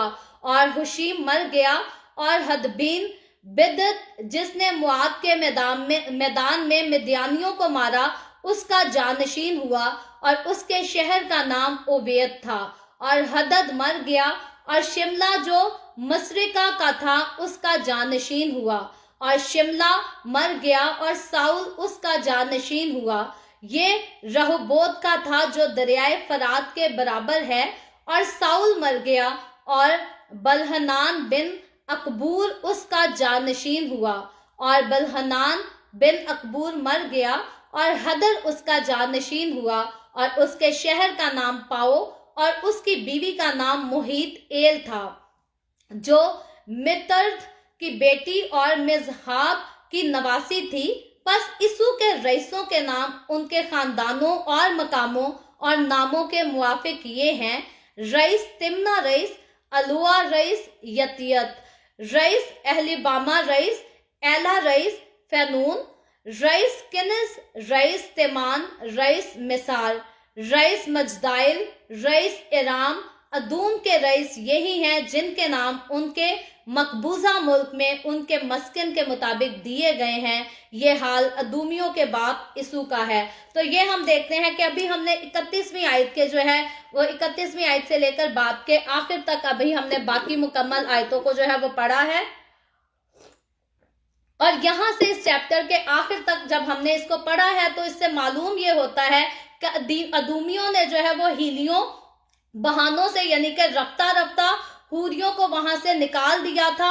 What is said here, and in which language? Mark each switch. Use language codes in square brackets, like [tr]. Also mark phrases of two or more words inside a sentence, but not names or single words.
[ur] اور حوشیم مر گیا اور ہدبین بدت جس نے معاد کے میدان میں مدیانیوں کو مارا اس کا جانشین ہوا اور اس کے شہر کا نام عبید تھا. اور ہدد مر گیا اور شملہ جو مشرقہ کا تھا اس کا جانشین ہوا. اور شملہ مر گیا اور ساؤل اس کا جانشین ہوا. یہ رہوبوت کا تھا جو دریائے فرات کے برابر ہے، اور ساؤل مر گیا اور بلحنان بن اکبور اس کا جانشین ہوا، اور بلحنان بن اکبور مر گیا اور حدر اس کا جانشین ہوا، اور اس کے شہر کا نام پاؤ اور اس کی بیوی کا نام محیط ایل تھا، جو مترد کی بیٹی اور مزحاب کی نواسی تھی۔ پس اسو کے رئیسوں کے نام ان کے خاندانوں اور مقاموں اور ناموں کے موافق یہ ہیں: رئیس تمنا، رئیس الوا، رئیس یتیت، رئیس اہلیباما، رئیس ایلا، رئیس فینون، رئیس کنز، رئیس تیمان، رئیس مسار، رئیس مجدائل، رئیس ارام۔ ادوم کے رئیس یہی ہیں جن کے نام ان کے مقبوضہ ملک میں ان کے مسکن کے مطابق دیے گئے ہیں۔ یہ حال ادومیوں کے باپ اسو کا ہے۔ تو یہ ہم دیکھتے ہیں کہ ابھی ہم نے 31ویں آیت کے جو ہے وہ 31ویں آیت سے لے کر باپ کے آخر تک ابھی ہم نے باقی مکمل آیتوں کو جو ہے وہ پڑھا ہے، اور یہاں سے اس چیپٹر کے آخر تک جب ہم نے اس کو پڑھا ہے تو اس سے معلوم یہ ہوتا ہے کہ ادومیوں نے جو ہے وہ ہیلیوں بہانوں سے، یعنی کہ رفتہ رفتہ حوریوں کو وہاں سے نکال دیا تھا۔